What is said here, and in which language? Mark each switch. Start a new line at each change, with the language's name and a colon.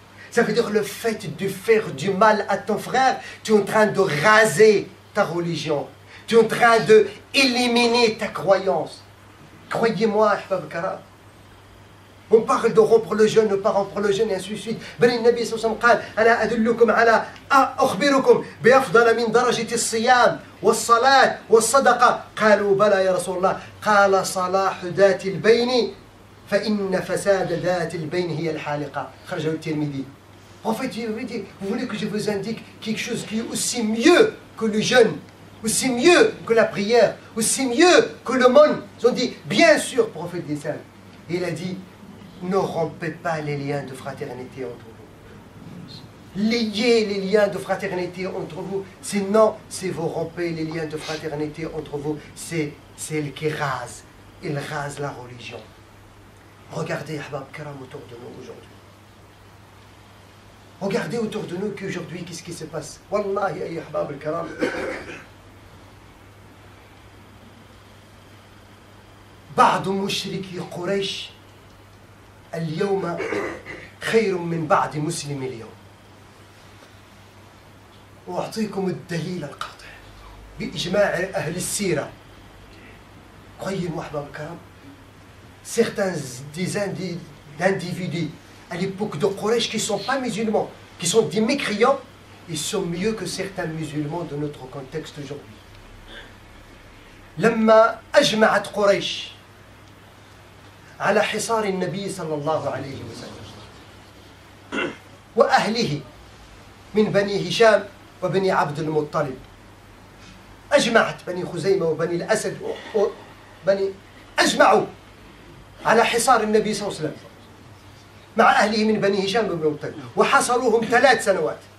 French: Ça veut dire le fait de faire du mal à ton frère, tu es en train de raser ta religion. Tu es en train d'éliminer ta croyance. Croyez-moi, Ahbab Karam. On parle de rompre le jeûne, ne pas rompre le jeûne, et ainsi de suite.
Arabic: بل النبي صلى الله عليه وسلم قال أنا أدلكم على أخبركم بأفضل من درجة الصيام والصلاة والصدقة قالوا بلى يا رسول الله قال صلاح ذات البين فإن فساد ذات البين هي الحالقة خرجه الترمذي.
French: Prophète, vous voulez que je vous indique quelque chose qui est aussi mieux que le jeûne, aussi mieux que la prière, aussi mieux que le monde? Ils ont dit, bien sûr, prophète des saints. Il a dit, ne rompez pas les liens de fraternité entre vous. liez les liens de fraternité entre vous. Sinon, si vous rompez les liens de fraternité entre vous, c'est elle qui rase. Il rase la religion. Regardez, Ahbab Karam, autour de nous aujourd'hui. Regardez autour de nous qu'aujourd'hui, qu'est-ce qui se passe?
Arabic: Wallahi, ay Ahbab al-Karam. بعض مشركي قريش اليوم خير من بعض مسلم اليوم. وأعطيكم الدليل القاطع بإجماع أهل السيرة.
French: Croyez-moi, Ahbab al-Karam, certains d'individus à l'époque de Quraysh qui ne sont pas musulmans, qui sont des mécréants, ils sont mieux que certains musulmans de notre contexte aujourd'hui.
Arabic: لما أجمعت قريش على حصار النبي صلى الله عليه وسلم وأهله من بني هشام وبني عبد المطلب، أجمعت بني خزيمة وبني الأسد وبني أجمعوا على حصار النبي صلى الله عليه وسلم مع أهله من بني هشام وبني المطلب، وحصروهم 3 سنوات.